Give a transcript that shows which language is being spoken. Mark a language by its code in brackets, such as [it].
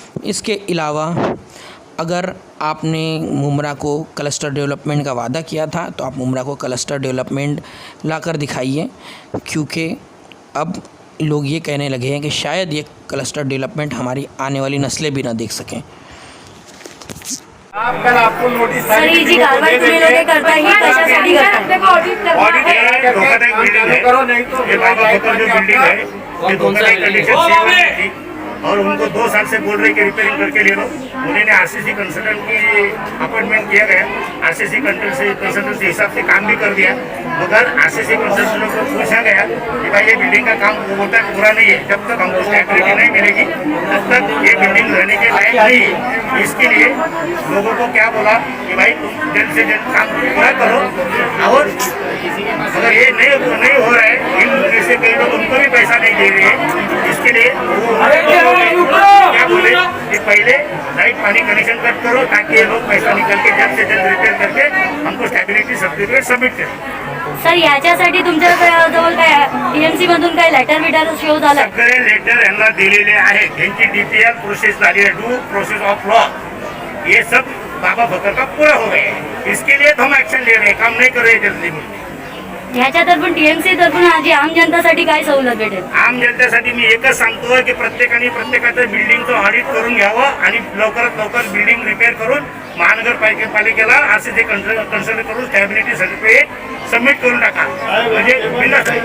[hi] इसके अलावा अगर आपने मुमरा को क्लस्टर डेवलपमेंट का वादा किया था तो आप मुमरा को क्लस्टर डेवलपमेंट लाकर दिखाइए, क्योंकि अब लोग ये कहने लगे हैं कि शायद ये क्लस्टर डेवलपमेंट हमारी आने वाली नस्लें भी ना देख सकें। आप कल आपको नोटिस [mr] जी कारवाई तुम्ही लोग करता ही कशासाठी करता [hi] ऑडिट करो, नहीं तो ये बिल्डिंग है, ये धोखाधड़ी कंडीशन थी और उनको 2 साल से बोल रहे कि रिपेयरिंग करके ले लो। उन्होंने आरसीसी कंसल्टेंट की अपॉइंटमेंट किया गया, आरसीसी कंसल्टेंट के हिसाब से काम भी कर दिया, मगर आरसीसी कंसल्टेंट को पूछा गया कि भाई ये बिल्डिंग का काम होता है पूरा नहीं है, जब तक हमको स्टेबिलिटी नहीं मिलेगी तब तक ये बिल्डिंग रहने के लायक नहीं है। इसके लिए लोगों को क्या बोला कि भाई तुम जल्द से जल्द काम पूरा करो, और अगर ये नहीं हो रहा है, इन से कई लोग उनको भी पैसा नहीं दे रहे हैं, इसके लिए क्या बोले कि पहले लाइट पानी कनेक्शन कट करो ताकि ये लोग पैसा निकल के जल्द से जल्द रिपेयर करके हमको स्टॅबिलिटी सर्टिफिकेट सबमिट करें। [mr] सर याच्यासाठी तुमच्याजवळ काय टीएमसी मधून काय लेटर विटर शो झाला? सगळे लेटर यांना दिलेले आहेत, त्यांची डीपीएल प्रोसेस झाली है, ड्यू प्रोसेस ऑफ लॉ, [hi] ये सब बाबा बकर का पूरा हो गया। इसके लिए हम एक्शन ले रहे हैं, काम नहीं कर रहे जल्दी में। [mr] ह्याच्या तर्फून टीएमसी तर्फून आजी आम जनतासाठी काय सवलत भेटेल? आम जनतेसाठी मी एकच सांगतो की प्रत्येकाने प्रत्येकाचं बिल्डिंगचं ऑडिट करून घ्यावं आणि लवकरात लवकर बिल्डिंग रिपेअर करून महानगरपालिकेला आरसीसी कन्सल्ट करून स्टॅबिलिटी सर्टिफिकेट सबमिट करून टाका म्हणजे बिनधास्त आहे.